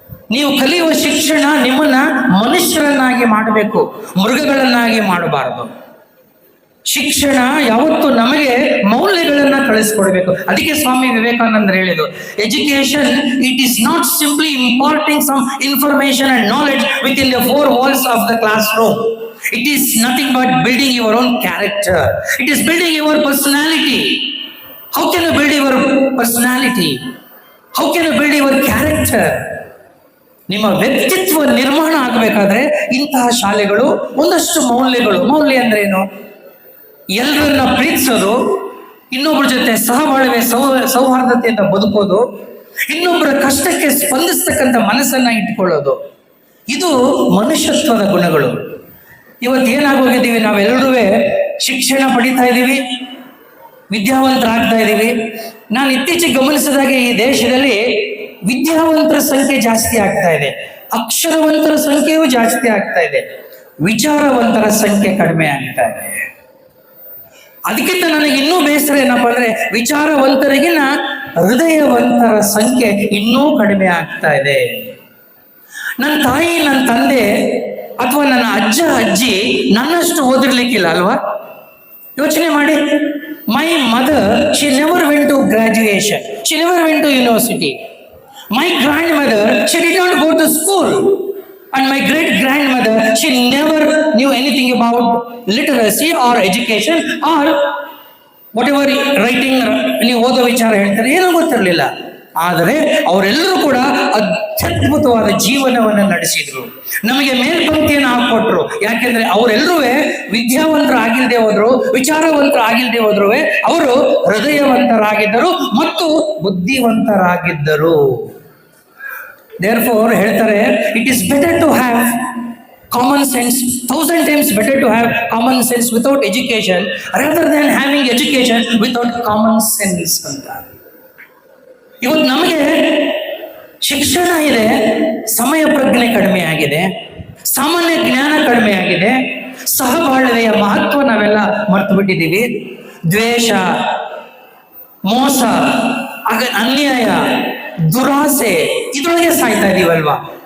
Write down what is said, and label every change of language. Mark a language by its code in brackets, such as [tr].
[kn] ನೀವು ಕಲಿಯುವ ಶಿಕ್ಷಣ ನಿಮ್ಮನ್ನ ಮನುಷ್ಯರನ್ನಾಗಿ ಮಾಡಬೇಕು, ಮೃಗಗಳನ್ನಾಗಿ ಮಾಡಬಾರದು. ಶಿಕ್ಷಣ ಯಾವತ್ತು ನಮಗೆ ಮೌಲ್ಯಗಳನ್ನ ಕಳಿಸ್ಕೊಡ್ಬೇಕು. ಅದಕ್ಕೆ ಸ್ವಾಮಿ ವಿವೇಕಾನಂದರು ಹೇಳಿದ್ರು, [en] Education it is not simply imparting some information and knowledge within the four walls of the classroom. It is nothing but building your own character. It is building your personality. How can you build your personality? How can you build your character? [kn] ನಿಮ್ಮ ವ್ಯಕ್ತಿತ್ವ ನಿರ್ಮಾಣ ಆಗಬೇಕಾದ್ರೆ ಇಂತಹ ಶಾಲೆಗಳು ಒಂದಷ್ಟು ಮೌಲ್ಯಗಳು. ಮೌಲ್ಯ ಅಂದ್ರೆ ಏನು? ಎಲ್ಲರನ್ನ ಪ್ರೀತಿಸೋದು, ಇನ್ನೊಬ್ಬರ ಜೊತೆ ಸಹಬಾಳ್ವೆ ಸೌಹಾರ್ದತೆಯಿಂದ ಬದುಕೋದು, ಇನ್ನೊಬ್ಬರ ಕಷ್ಟಕ್ಕೆ ಸ್ಪಂದಿಸ್ತಕ್ಕಂಥ ಮನಸ್ಸನ್ನ ಇಟ್ಕೊಳ್ಳೋದು, ಇದು ಮನುಷ್ಯತ್ವದ ಗುಣಗಳು. ಇವತ್ತು ಏನಾಗೋಗಿದ್ದೀವಿ, ನಾವೆಲ್ಲರೂ ಶಿಕ್ಷಣ ಪಡಿತಾ ಇದ್ದೀವಿ, ವಿದ್ಯಾವಂತರಾಗ್ತಾ ಇದ್ದೀವಿ. ನಾನು ಇತ್ತೀಚೆಗೆ ಗಮನಿಸಿದಾಗೆ ಈ ದೇಶದಲ್ಲಿ ವಿದ್ಯಾವಂತರ ಸಂಖ್ಯೆ ಜಾಸ್ತಿ ಆಗ್ತಾ ಇದೆ, ಅಕ್ಷರವಂತರ ಸಂಖ್ಯೆಯೂ ಜಾಸ್ತಿ ಆಗ್ತಾ ಇದೆ, ವಿಚಾರವಂತರ ಸಂಖ್ಯೆ ಕಡಿಮೆ ಆಗ್ತಾ ಇದೆ. ಅದಕ್ಕಿಂತ ನನಗೆ ಇನ್ನೂ ಬೇಸರ ಏನಪ್ಪಾ ಅಂದ್ರೆ, ವಿಚಾರವಂತರಿಗಿನ ಹೃದಯವಂತರ ಸಂಖ್ಯೆ ಇನ್ನೂ ಕಡಿಮೆ ಆಗ್ತಾ ಇದೆ. ನನ್ನ ತಾಯಿ, ನನ್ನ ತಂದೆ ಅಥವಾ ನನ್ನ ಅಜ್ಜ ಅಜ್ಜಿ ನನ್ನಷ್ಟು ಓದಿರ್ಲಿಕ್ಕಿಲ್ಲ ಅಲ್ವಾ? ಯೋಚನೆ ಮಾಡಿ. [en] My mother, she never went to graduation, she never went to university. My grandmother, she did not go to school. And my great grandmother, she never knew anything about literacy or education or whatever writing. [kn] ನೀವು ಓದೋ ವಿಚಾರ ಹೇಳ್ತಾರೆ, ಏನೂ ಗೊತ್ತಿರಲಿಲ್ಲ. ಆದರೆ ಅವರೆಲ್ಲರೂ ಕೂಡ ಅತ್ಯದ್ಭುತವಾದ ಜೀವನವನ್ನು ನಡೆಸಿದ್ರು, ನಮಗೆ ಮೇಲ್ಪಂಕ್ತಿಯನ್ನು ಹಾಕೊಟ್ರು. ಯಾಕೆಂದ್ರೆ ಅವರೆಲ್ಲರೂ ವಿದ್ಯಾವಂತರು ಆಗಿಲ್ಲದೆ ಹೋದ್ರು, ವಿಚಾರವಂತರು ಆಗಿಲ್ಲದೆ ಹೋದ್ರು, ಅವರು ಹೃದಯವಂತರಾಗಿದ್ದರು ಮತ್ತು ಬುದ್ಧಿವಂತರಾಗಿದ್ದರು. [en] Therefore [kn] ಹೇಳ್ತಾರೆ, [en] it is better to have common sense, 1000 times better to have common sense without education rather than having education without common sense [kn] ಅಂತ. ಇವತ್ತು ನಮಗೆ ಶಿಕ್ಷಣ ಇದೆ, ಸಮಯ ಪ್ರಜ್ಞೆ ಕಡಿಮೆ ಆಗಿದೆ, ಸಾಮಾನ್ಯ ಜ್ಞಾನ ಕಡಿಮೆ ಆಗಿದೆ, ಸಹಬಾಳ್ವೆಯ ಮಹತ್ವ ನಾವೆಲ್ಲ ಮರ್ತು ಬಿಟ್ಟಿದ್ದೀವಿ. ದ್ವೇಷ, ಮೋಸ, ಅನ್ಯಾಯ, ದುರಾಸೆ ಇದರೊಳಗೆ ಸಾಯ್ತಾ ಇದೀವಲ್ವಾ?